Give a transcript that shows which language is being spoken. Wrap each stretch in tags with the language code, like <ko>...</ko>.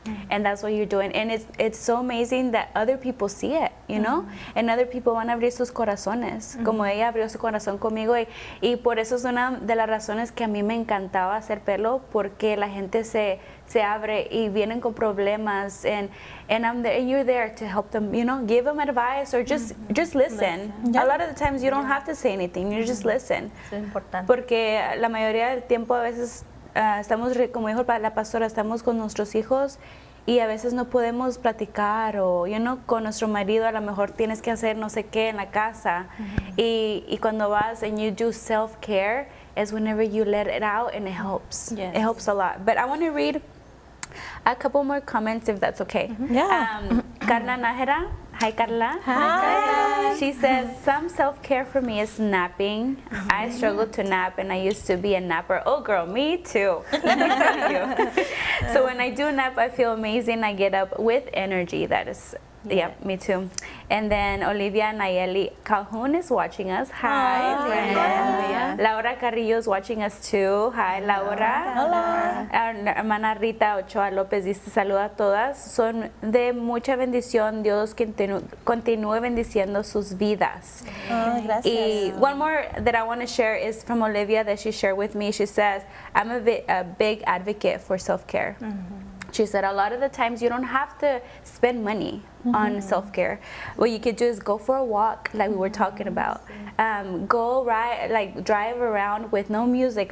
<en>And that's what you're doing, and it's so amazing that other people</en> <es>see it, and other people van a abrir sus corazones, como ella abrió su corazón conmigo, y por eso es una de las razones que a mí me encantaba hacer pelo, porque la gente se abre y vienen con problemas,</es> <en>and I'm there, and you're there to help them, give them advice, or just listen. A lot of the times you don't have to say anything, you just listen.</en> <es>Es importante. Porque la mayoría del tiempo a veces estamos, como dijo la pastora, estamos con nuestros hijos y a veces no podemos platicar, o con nuestro marido a lo mejor tienes que hacer no sé qué en la casa, y cuando vas</es> <en>and you do self-care is whenever you let it out, and it helps. It helps a lot. But I want to read a couple more comments, if that's okay. Carla Nájera. Hi, Carla. Hi. She says, some self-care for me is napping. I struggle to nap, and I used to be a napper. Oh, girl, me too. Let me tell you. So when I do nap, I feel amazing. I get up with energy. That is Yeah, me too. And then Olivia Nayeli Calhoun is watching us. Hi, friend. Laura Carrillo is watching us too. Hi, Laura.</en> <es>Hola. Our hermana Rita Ochoa López dice, saluda a todas. Son de mucha bendición. Dios continúe bendiciendo sus vidas. Gracias.</es> <en>Y one more that I want to share is from Olivia that she shared with me. She says, I'm a big advocate for self-care. She said a lot of the times you don't have to spend money on self-care. What you could do is go for a walk, like we were talking about. Go ride, like drive around with no music.</en>